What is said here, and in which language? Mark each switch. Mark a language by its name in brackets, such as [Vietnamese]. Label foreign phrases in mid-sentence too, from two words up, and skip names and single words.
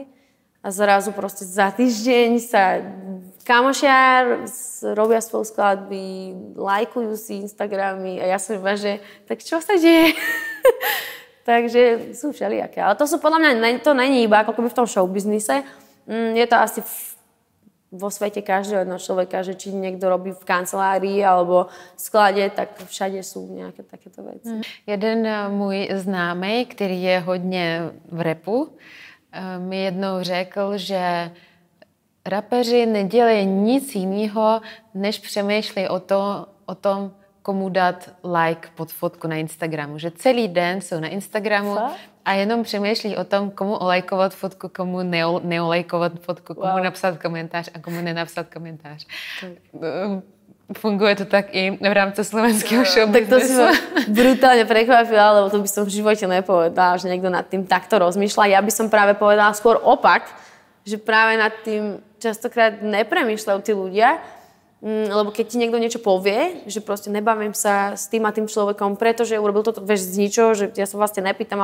[Slovak] A zrazu proste za týždeň sa kamošia robia spolu skladby, lajkujú si Instagramy a ja som iba, že tak čo sa deje? Takže sú všelijaké. Ale to sú podľa mňa, to není iba ako keby v tom showbiznise. Je to asi vo svete každého jednoho človeka, že či niekto robí v kancelárii alebo v sklade, tak všade sú nejaké takéto veci. [Czech] Jeden můj známý, který je hodně v rapu, mi jednou řekl, že rapeři nedělají nic jiného, než přemýšlí o tom, komu dát like pod fotku na Instagramu. Že celý den jsou na Instagramu a jenom přemýšlí o tom, komu olajkovat fotku, komu neolajkovat fotku, komu napsat komentář a komu nenapsat komentář. Funguje to tak i v rámci slovenského showbiznesu. [Slovak] Tak to si ma brutálne prekvapila, lebo to by som v živote nepovedala, že niekto nad tým takto rozmýšľa. Ja by som práve povedala skôr opak, že práve nad tým častokrát nepremýšľajú tí ľudia, lebo keď ti niekto niečo povie, že proste nebavím sa s tým a tým človekom, pretože urobil to vieš z ničoho, že ja sa vlastne nepýtam,